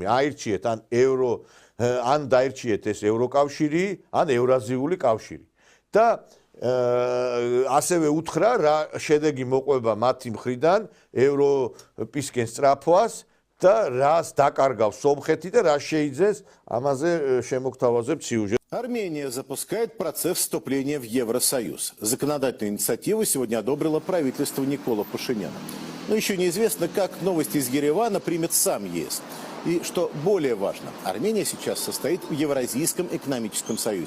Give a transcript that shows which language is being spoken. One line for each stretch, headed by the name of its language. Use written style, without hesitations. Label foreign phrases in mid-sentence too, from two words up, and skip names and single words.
Georgian: აირჩიეთ ან დაირჩიეთ ეს ევროკავშირი, ან ევრაზიული კავშირი. და ასევე უთხრა რა შედეგი მოყვება მათი მხრიდან ევროპისკენ სწრაფვას და რას დაკარგავს სომხეთი და რა შეიძენს ამაზე შემოგთავაზებ სიუჟეტ.
Russian: Армения запускает процесс вступления в Евросоюз. Законодательную инициативу сегодня одобрило правительство Никола Пашиняна. Но еще неизвестно, как новости из Еревана примет сам ЕС. И что более важно, Армения сейчас состоит в Евразийском экономическом союзе.